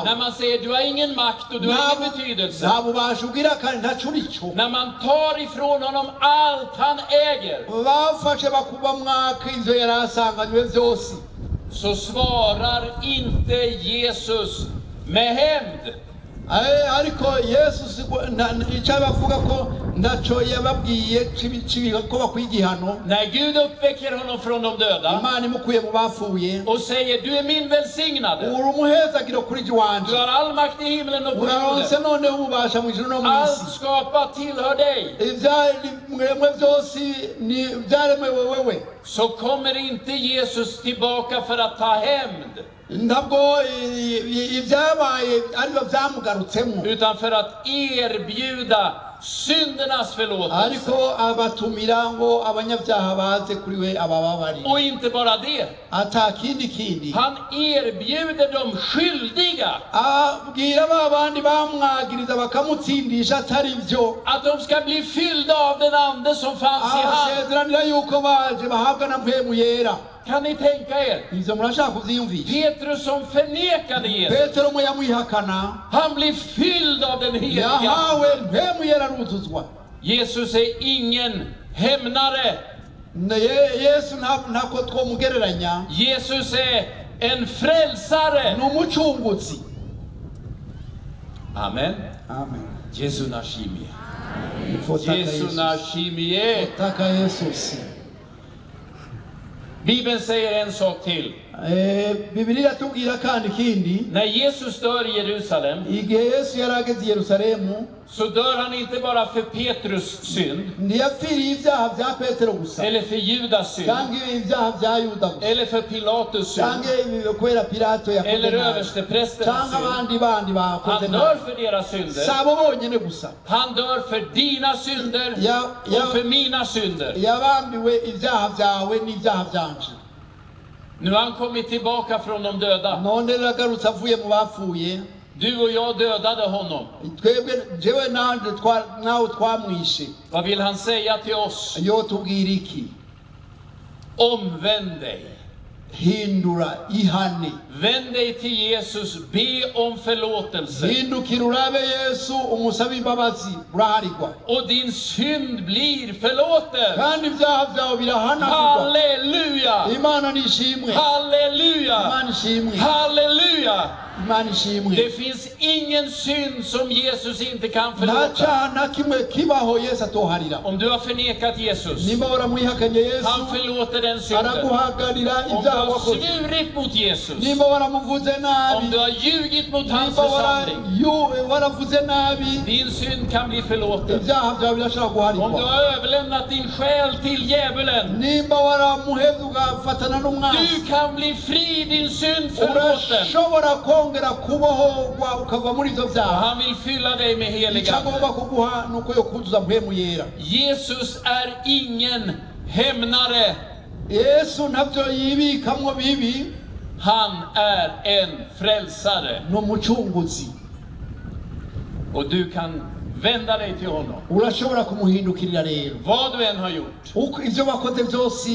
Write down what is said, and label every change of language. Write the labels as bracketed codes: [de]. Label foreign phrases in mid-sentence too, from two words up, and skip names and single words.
[sv] när man säger du har ingen makt och du har ingen betydelse, [rn] nta bubasha ugira kandi ntaco urico, [sv] när man tar ifrån honom allt han äger, [rn] bafashe bakuba mwaka inzo yarasanganywe byose, [sv] så svarar inte Jesus med hämnd. [rn] Ariko Yesu icyo bavuga ko ntacyo yababwiye ko bakwigihano. [sv] När Gud uppväcker honom från de döda, [rn] Imana imukuye mu bafuye, [sv] och säger du är min välsignade, [rn] uri umuhezagiro kuri [sv] du har all makt i himlen och på [rn] uraronse [sv] jorden, [rn] none ubasha mu ijuru no mu [sv] allt [rn] isi, [sv] skapat tillhör dig, [rn] ibyaremwe byose ni byaremwe wewe, [sv] så kommer inte Jesus tillbaka för att ta hämnd, [rn] ntabwo ibyabaye aribyo byamugarutsemo, [sv] utan för att erbjuda syndernas förlåtelse. [rn] ariko abatumira ngo abanyabyaha baze kuri we abababari. [sv] Och inte bara det, [rn] Ata kindi [sv] han erbjuder de skyldiga [rn] abwira babandi bamwagiriza bakamutsindisha atari byo, [sv] att de ska bli fyllda av den ande som fanns i han. [rn] asezeranira yuko baje bahabwa na mpemu yera. [sv] Kan ni tänka er? [rn] Ivyo murashaka kuvyiyumvisha. [sv] Petrus som förnekade Jesus, [rn] Petero mu yamwihakana, [sv] han blir fylld av den heliga. [rn] yahawe mpemu yera rutuzwa. [sv] Jesus är ingen hämnare. [rn] Yesu ntako twomugereranya. [sv] Jesus är en frälsare. [rn] N'umucunguzi. Amen. Amen. Jesu nashimiye. Jesu nashimiye. [sv] Tacka Jesus. Bibeln säger en sak till. [rn] Biblia tubwira kandi kindi. [sv] När Jesus dör i Jerusalem, [rn] igihe Yesu yarageze i Yerusalemu, [sv] så dör han inte bara för Petrus synd, [rn] ntiyapfiriye ibyaha bya Petero gusa, [sv] eller för Judas synd, [rn] cyangwa ibyaha bya Yuda gusa, [sv] eller för Pilatus synd, [rn] cyangwa kubera Pilato yakoze, [sv] eller översteprästernas synd. Han dör för deras synder. [rn] Sabo bonyene gusa. [sv] Han dör för dina synder och för mina synder. [rn] Yabambiwe ibyaha byawe n'ibyaha byanje. [sv] Nu har han kommit tillbaka från de döda. [rn] None ragarutse avuye mu bapfuye. [sv] Du och jag dödade honom. [rn] Jewe nawe twamwishe. [sv] Vad vill han säga till oss? [rn] Yo tubwira iki? [sv] Omvänd dig. [rn] Hindura ihane. [sv] Vänd dig till Jesus, be om förlåtelse. [rn] Hindukira urabe Yesu umusabe imbabazi uraharigwa. [sv] Och din synd blir förlåten. [rn] Kandi ibyaha byawe birahanagurwa. [sv] Halleluja! [rn] Imana nishimwe. [sv] Halleluja! [rn] Imana nishimwe. [sv] Halleluja! [rn] Imana nishimwe. [sv] Det finns ingen synd som Jesus inte kan förlåta. [rn] Na kimwe kibaho Yesu atoharira. [sv] Om du har förnekat Jesus, [rn] nimba waramwihakanye Yesu, [sv] han förlåter den synden. [rn] Araguhagarira ibyaha wakoze. [sv] Om du har svurit mot Jesus, [rn] nimba waramuvuze nabi, [sv] om du har ljugit mot hans församling, [rn] waravuze nabi, [sv] din synd kan bli förlåten. [rn] Ibyaha byawe birashobora guharigwa. [sv] Om du har överlämnat din själ till djävulen, [rn] nimba waramuhevye ugafatana n'umwanzi, [sv] du kan bli fri, din synd förlåten. [rn] Urashobora kongera kubohorwa ukava muri ivyo byaha. [sv] Han vill fylla dig med helig ande. [rn] Agomba kuguha nuko yo kuzuza mpemu yera. [sv] Jesus är ingen hämnare. [rn] Yesu ntabyo yibikamwo bibi. [sv] Han är en frälsare. [rn] N'umucunguzi. [sv] Och du kan vända dig till honom. [rn] Urashobora kumuhindukirira rero. [sv] Vad du än har gjort. [rn] Ivyo wakoze byose.